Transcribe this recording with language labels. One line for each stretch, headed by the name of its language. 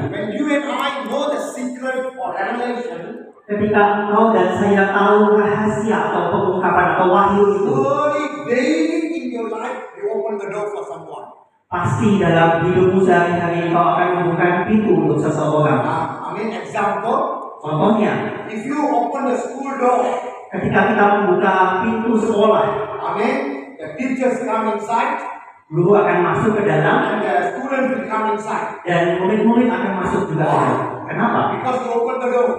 English: When you and I know the secret or revelation,
Indonesian: Ketika engkau dan saya tahu rahasia atau pengungkapan atau wahyu itu,
English: slowly, daily in your life, you open the door for someone.
Indonesian: pasti dalam hidupmu sehari-hari engkau akan membuka pintu untuk seseorang.
English: Example.
Indonesian: Contohnya,
English: If you open the school door,
Indonesian: ketika kita membuka pintu sekolah,
English: the teachers come inside,
Indonesian: guru akan masuk ke dalam
English: and the students will come inside.
Indonesian: dan murid-murid akan masuk juga. Kenapa?
English: Because you open the door.